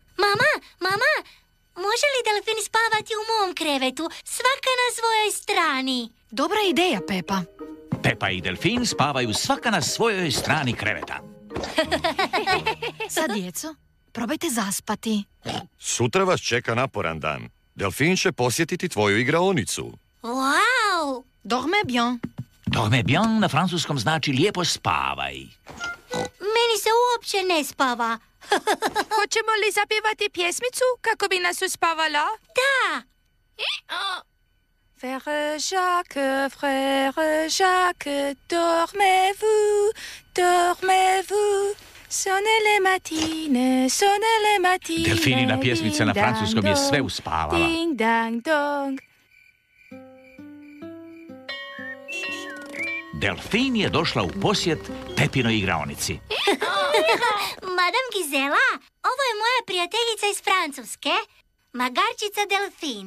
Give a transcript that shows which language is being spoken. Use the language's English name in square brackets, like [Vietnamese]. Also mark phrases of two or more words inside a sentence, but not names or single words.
[Croatian] Mama, može li delfin spavati u mom krevetu, svaka na svojoj strani? Dobra ideja, Pepa. Pepa i Delfin spavaju svaka na svojoj strani kreveta. Sad, djeco, probajte zaspati. Sutra vas čeka naporan dan. Delfin će posjetiti tvoju igraonicu. Wow! [French] Dormez bien. Dormez bien [Croatian] na francuskom znači lijepo spavaj. Meni se uopće ne spava. Hoćemo li zapjevati pjesmicu kako bi nas uspavala? Da! [French] Frère Jacques, frère Jacques, dormez-vous, dormez-vous. Sonne les matines, sonne les matines. [Croatian] Delfinina pjesmica na francuskom je sve uspavala. Ding dang dong. Delfin je došla u posjet Pepinoj igraonici. Madame Gizela, ovo je moja prijateljica iz Francuske, Magarčica delfin.